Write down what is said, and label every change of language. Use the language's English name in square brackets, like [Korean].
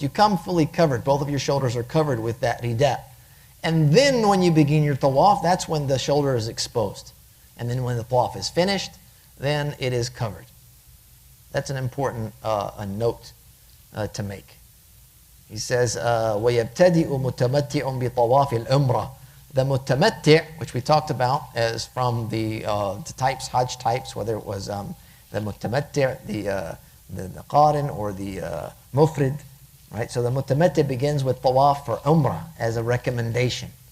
[English] You come fully covered. Both of your shoulders are covered with that ridat. And then when you begin your tawaf, that's when the shoulder is exposed. And then when the tawaf is finished, then it is covered. That's an important note to make. He says, [Arabic] وَيَبْتَدِئُ مُتَمَتِّعٌ بِطَوَافِ الْعُمْرَةِ. [English] The mutamatti', which we talked about, as from the types, Hajj types, whether it was the mutamatti', the qarin, or the mufrid, right? So the mutamatti' begins with tawaf for umrah as a recommendation.